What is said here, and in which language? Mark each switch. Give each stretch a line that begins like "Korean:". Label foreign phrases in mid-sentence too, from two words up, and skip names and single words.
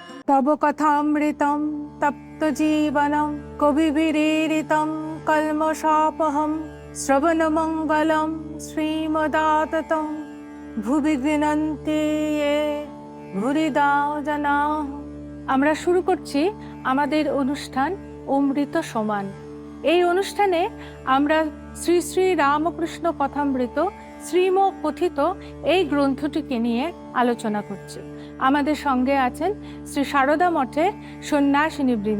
Sanskrit: तव कथामृतं तप्तजीवनं कविभिरीडितं कल्मषापहं श्रवणमङ्गलं श्रीमदाततं भुवि गृह्णन्ति ये भूरिदा जनाः।
Bangla: আমরা শুরু করছি আমাদের অনুষ্ঠান অমৃত সমান। এই অনুষ্ঠানে আমরা শ্রী শ্রী রামকৃষ্ণ কথামৃত শ্রীম কথিত এই গ্রন্থটিকে নিয়ে আলোচনা করছি। আমাদের সঙ্গে আছেন শ্রী সারদা মঠের সন্ন্যাসিনী বৃন্দ।